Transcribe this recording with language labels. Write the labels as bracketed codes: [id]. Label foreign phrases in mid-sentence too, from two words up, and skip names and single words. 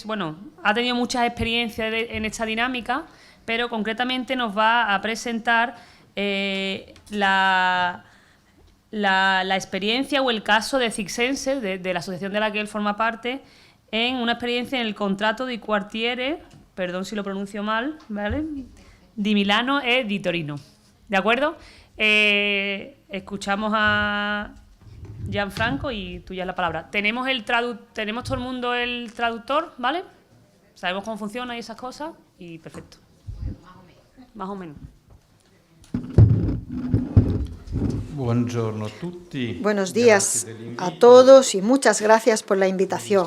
[es] Bueno, ha tenido muchas experiencias en esta dinámica, pero concretamente nos va a presentar la experiencia o el caso de Circenses, de la asociación de la que él forma parte, en una experiencia en el [it] contrato di quartiere, [es] perdón si lo pronuncio mal, ¿vale?, [it] di Milano e di Torino. [es] ¿De acuerdo? Escuchamos a Gianfranco y tuya la palabra. Tenemos todo el mundo el traductor, ¿vale? Sabemos cómo funciona y esas cosas, y perfecto. Más o menos. Buenos días a todos y muchas gracias por la invitación.